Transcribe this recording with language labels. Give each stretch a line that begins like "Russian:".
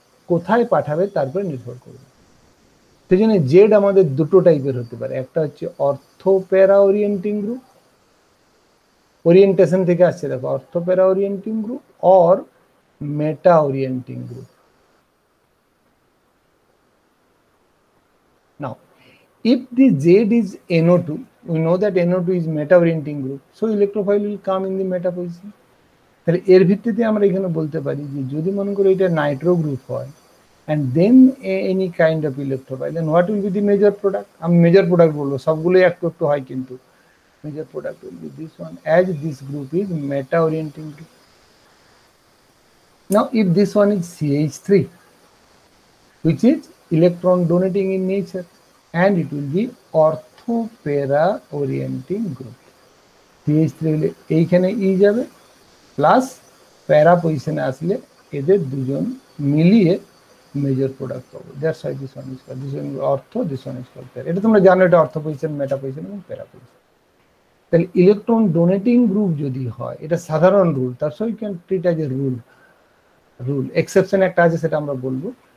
Bangla: কোথায় পাঠাবে তারপরে নির্ভর করবে। সেই জন্য জেড আমাদের দুটো টাইপের হতে পারে, একটা হচ্ছে অর্থো প্যারা ওরিয়েন্টিং গ্রুপ, ওরিয়েন্টেশন থেকে আসছে দেখো, অর্থো প্যারা ওরিয়েন্টিং group or meta ওরিয়েন্টিং group.
English: Now, if the Z is NO2, we know that NO2 is meta-orienting group, so electrophile will come in the meta position.
Bangla: তাহলে এর ভিত্তিতে আমরা এখানে বলতে পারি যে যদি মনে করি এটা নাইট্রো গ্রুপ হয়
English: and then any kind of electrophile, then what will be the major product?
Bangla: আমি মেজর প্রোডাক্ট বলবো, সবগুলোই একটু একটু হয়, কিন্তু
English: major product will be this one, as this group is meta-orienting group. Now, if this one is CH3, which is electron donating in nature, and it will be orthopara orienting group.
Bangla: CH3 হলে এইখানে ই যাবে plus প্যারা পজিশনে আসলে এদের দুজন মিলিয়ে major product পাবো।
English: That's why this one is called, this one ortho, this one is called para.
Bangla: এটা তোমরা জানো, এটা অর্থ পজিশন, মেটা পজিশন এবং প্যারা পজিশন। তাহলে ইলেকট্রন ডোনেটিং গ্রুপ যদি হয়, এটা সাধারণ রুল, তার সঙ্গে
English: can treat as a rule exception
Bangla: একটা আছে, সেটা আমরা বলবো।